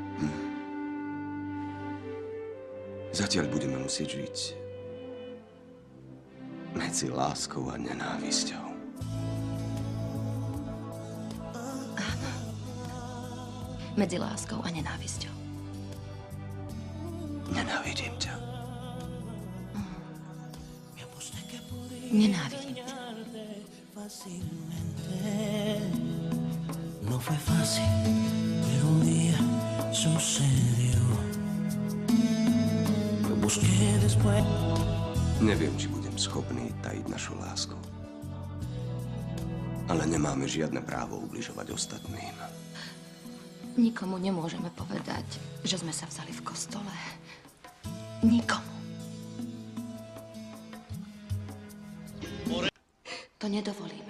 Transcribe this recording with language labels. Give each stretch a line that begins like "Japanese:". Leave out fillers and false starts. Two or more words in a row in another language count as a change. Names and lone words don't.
Slovak: Zatiaľ budeme musieť žiť medzi láskou a nenávisťou. Áno. Medzi láskou a nenávisťou. Nenávidím ťa. Nenávidím ťa.
Spanish: No fue fácil, pero un día sucedió. Lo busqué después.
Slovak: Neviem, či budem schopný tajiť našu lásku. Ale nemáme žiadne právo ubližovať ostatným. Nikomu nemôžeme povedať, že sme sa vzali v kostole. Nikomu. To nedovolíme.